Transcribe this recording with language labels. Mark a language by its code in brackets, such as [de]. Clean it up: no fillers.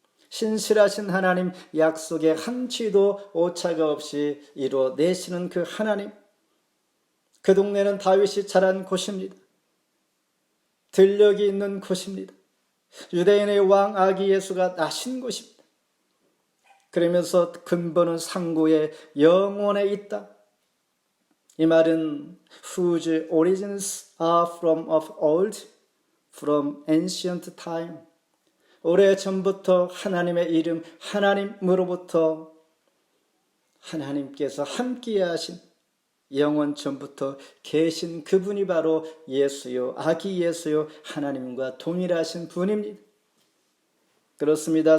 [ko] 신실하신 하나님 약속에 한치도 오차가 없이 이루어내시는 그 하나님, 그 동네는 다윗이 자란 곳입니다. 들녘이 있는 곳입니다. 유대인의 왕 아기 예수가 나신 곳입니다. 그러면서 근본은 상고의 영원에 있다. 이 말은 [en] whose origins are from of old, from ancient time. [ko] 오래전부터 하나님의 이름 하나님으로부터 하나님께서 함께 하신 영원 전부터 계신 그분이 바로 예수요, 아기 예수요, 하나님과 동일하신 분입니다. 그렇습니다.